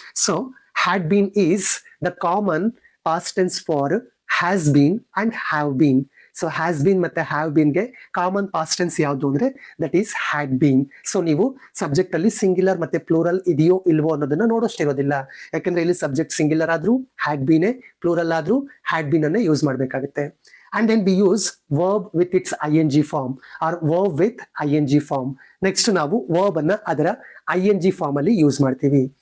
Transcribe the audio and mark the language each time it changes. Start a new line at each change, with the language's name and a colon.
English: So had been is the common past tense for has been and have been.
Kannada: So has been ಮತ್ತೆ have been ಗೆ common past tense ಯಾವುದು ಅಂದ್ರೆ that is had been. So ನೀವು subject ಅಲ್ಲಿ singular ಮತ್ತೆ plural ಇದೆಯೋ ಇಲ್ವೋ ಅನ್ನೋದನ್ನ ನೋಡೋಷ್ಟಿರೋದಿಲ್ಲ, ಯಾಕಂದ್ರೆ ಇಲ್ಲಿ ಸಬ್ಜೆಕ್ಟ್ ಸಿಂಗ್ಯುಲರ್ ಆದ್ರೂ ಹ್ಯಾಡ್ ಬೀನೇ, ಪ್ಲೂರಲ್ ಆದ್ರೂ ಹ್ಯಾಡ್ ಬೀನ್ ಅನ್ನೇ ಯೂಸ್ ಮಾಡ್ಬೇಕಾಗುತ್ತೆ.
English: And then we use verb with its ing form or verb with ing form.
Kannada: Next ನಾವು verb ಅನ್ನ ಅದರ ing form ಅಲ್ಲಿ ಯೂಸ್ ಮಾಡ್ತೀವಿ.